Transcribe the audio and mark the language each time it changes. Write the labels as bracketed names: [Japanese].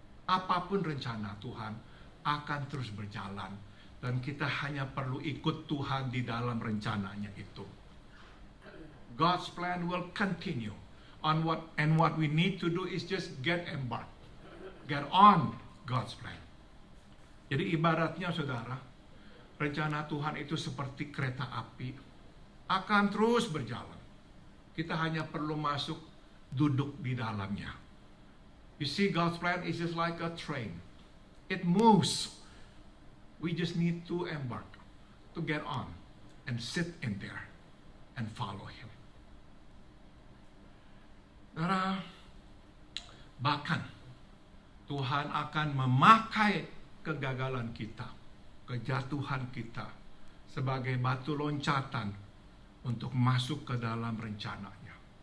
[Indonesian] Apapun rencana Tuhan akan terus berjalan, dan kita hanya perlu ikut Tuhan di dalam rencananya itu. [English] God's plan will continue on what we need to do is just get on God's plan. [Indonesian] Jadi ibaratnya saudara, rencana Tuhan itu seperti kereta api, akan terus berjalan. Kita hanya perlu masuk, duduk di dalamnya. [English] You see, God's plan is just like a train. It moves. We just need to embark, to get on, and sit in there, and follow Him. [Indonesian] Saudara, bahkan Tuhan akan memakai kegagalan kita, kejatuhan kita, sebagai batu loncatan untuk masuk ke dalam rencananya.